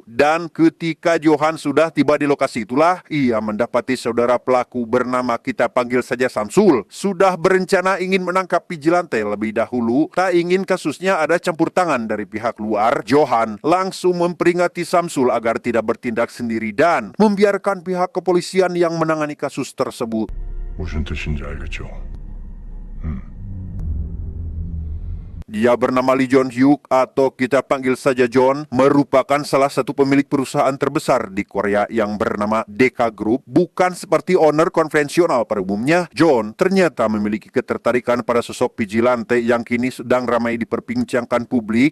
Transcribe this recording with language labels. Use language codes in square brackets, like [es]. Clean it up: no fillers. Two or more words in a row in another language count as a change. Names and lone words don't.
[id] Dan ketika Johan sudah tiba di lokasi itulah, ia mendapati saudara pelaku bernama kita panggil saja Samsul sudah berencana ingin menangkap vigilante lebih dahulu. Tak ingin kasusnya ada campur tangan dari pihak luar, Johan langsung memperingati Samsul agar tidak bertindak sendiri dan membiarkan pihak kepolisian yang menangani kasus tersebut. [ko] 무슨 뜻인지 알겠죠? [id] Dia bernama Lee John Hyuk atau kita panggil saja John, merupakan salah satu pemilik perusahaan terbesar di Korea yang bernama Deka Group. Bukan seperti owner konvensional pada umumnya, John ternyata memiliki ketertarikan pada sosok vigilante yang kini sedang ramai diperbincangkan publik.